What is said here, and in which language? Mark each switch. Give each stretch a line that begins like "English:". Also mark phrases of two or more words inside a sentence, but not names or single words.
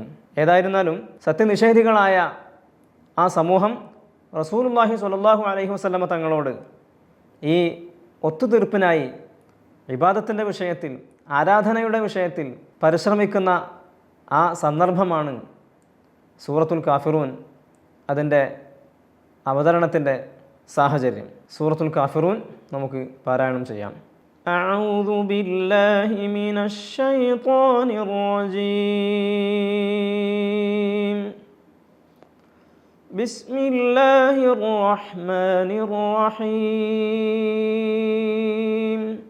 Malayalam: ഏതായിരുന്നാലും സത്യനിഷേധികളായ ആ സമൂഹം
Arabic: رسول الله صلى الله عليه وسلم
Malayalam: തങ്ങളോട് ഈ ഒത്തുതീർപ്പിനായി ഇബാദത്തിൻ്റെ വിഷയത്തിൽ, ആരാധനയുടെ വിഷയത്തിൽ പരിശ്രമിക്കുന്ന ആ സന്ദർഭമാണ് സൂറത്തുൽ കാഫിറൂൻ അതിൻ്റെ അവതരണത്തിൻ്റെ സാഹചര്യം. സൂറത്തുൽ കാഫിറൂൻ നമുക്ക് പാരായണം ചെയ്യാം.
Arabic: أعوذ بالله من الشيطان الرجيم. بسم الله الرحمن الرحيم.